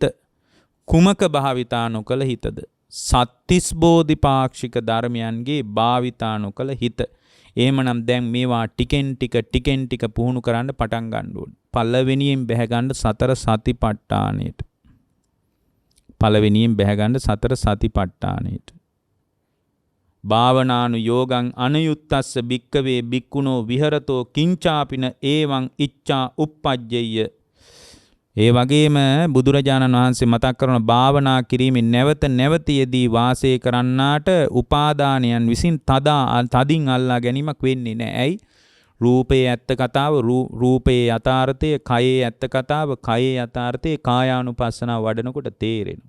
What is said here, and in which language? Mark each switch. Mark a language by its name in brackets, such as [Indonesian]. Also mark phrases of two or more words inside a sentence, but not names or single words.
[Sinhala] කුමක භාවිතා නොකළ හිතද? සත්‍තිස් බෝධිපාක්ෂික ධර්මයන්ගේ භාවිතා නොකළ හිත. එහෙමනම් දැන් මේවා ටිකෙන් ටික පුහුණු කරන්න පටන් ගන්න ඕනේ. පළවෙනියෙන් බැහැ ගන්න සතර සතිපට්ඨානෙට. පළවෙනියෙන් බැහැ ගන්න සතර සතිපට්ඨානෙට. [Pali] භාවනානු යෝගං අනයුත්තස්ස භික්කවේ භික්ඛුනෝ විහෙරතෝ කිංචාපින ඒවං ඉච්ඡා uppajjeyya. [Sinhala] ඒ වගේම බුදුරජාණන් වහන්සේ මතක් කරන භාවනා කිරීමෙන් නැවත යෙදී වාසය කරන්නාට උපාදානයන් විසින් තදින් අල්ලා ගැනීමක් වෙන්නේ නැහැ. ඇයි? රූපේ ඇත්ත කතාව රූපේ යථාර්ථය, කයේ ඇත්ත කතාව කයේ යථාර්ථය කායානුපස්සනාව වඩනකොට තේරෙනවා.